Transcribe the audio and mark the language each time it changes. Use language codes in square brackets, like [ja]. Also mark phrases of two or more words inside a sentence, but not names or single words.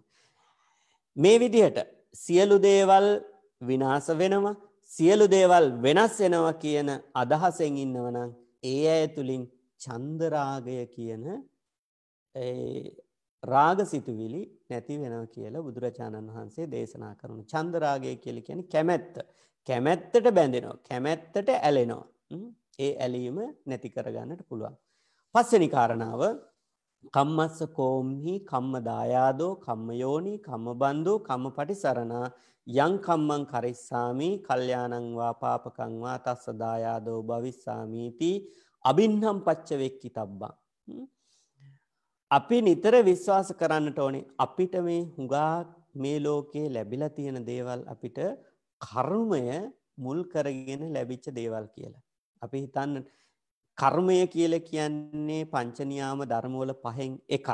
[si] මේ විදිහට සියලු දේවල් විනාශ වෙනවා, සියලු දේවල් වෙනස් වෙනවා කියන අදහසෙන් ඉන්නවනම් ඒ අය තුලින් චන්දරාගය කියන රාගසිතුවිලි නැති වෙනවා කියලා බුදුරජාණන් වහන්සේ දේශනා කරනවා. චන්දරාගය කියලා කියන්නේ කැමැත්ත. කැමැත්තට බැඳෙනවා. කැමැත්තට ඇලෙනවා. ඒ ඇලීම නැති කරගන්නට පුළුවන්. පස්වෙනි කාරණාව [pi] කම්මස්ස කෝම්හි කම්ම දායාදෝ කම්ම යෝනි කම්ම බන්දෝ කම්ම පටිසරණා යං කම්මං කරිස්සාමි කල්යාණං වා පාපකං වා තස්ස දායාදෝ භවිස්සාමීති අබින්නම් පච්ච වෙක්කිතබ්බං. [si] අපි නිතර විශ්වාස කරන්නට ඕනේ අපිට මේ හුඟා මේ ලෝකේ ලැබිලා තියෙන දේවල් අපිට කර්මය මුල් කරගෙන ලැබිච්ච දේවල් කියලා. අපි හිතන්න කර්මය කියලා කියන්නේ පංච නියාම ධර්මවල පහෙන් එකක්.